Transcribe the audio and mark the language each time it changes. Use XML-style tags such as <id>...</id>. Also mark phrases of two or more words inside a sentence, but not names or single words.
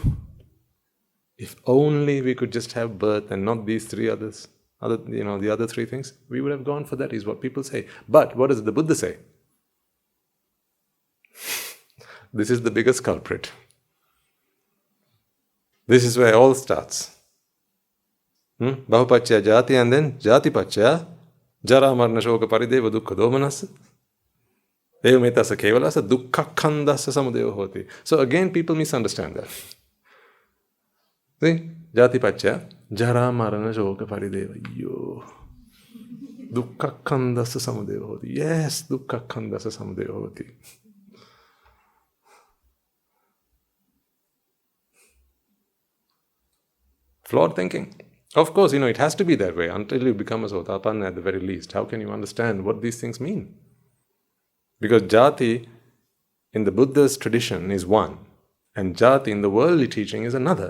<en>If only we could just have birth and not these three others, the other three things, we would have gone for that, is what people say. But what does the Buddha say? This is the biggest culprit. This is where it all starts.</en> <pi>Bahupacchaya jati,</pi> <en>and then</en> <pi>jati pacchaya jara marna shoka parideva dukkha domanassa eva metassa kevalassa dukkha khandassa samudaya hoti.</pi> <en>So again, people misunderstand that. See?</en> <pi>Jati pacchaya jara marna shoka parideva. Yo. Dukkha khandassa samudaya hoti. Yes, dukkha khandassa samudaya hoti.</pi> <en>Flawed thinking. Of course, it has to be that way until you become a Sotapanna at the very least. How can you understand what these things mean? Because jati in the Buddha's tradition is one, and jati in the worldly teaching is another.</en>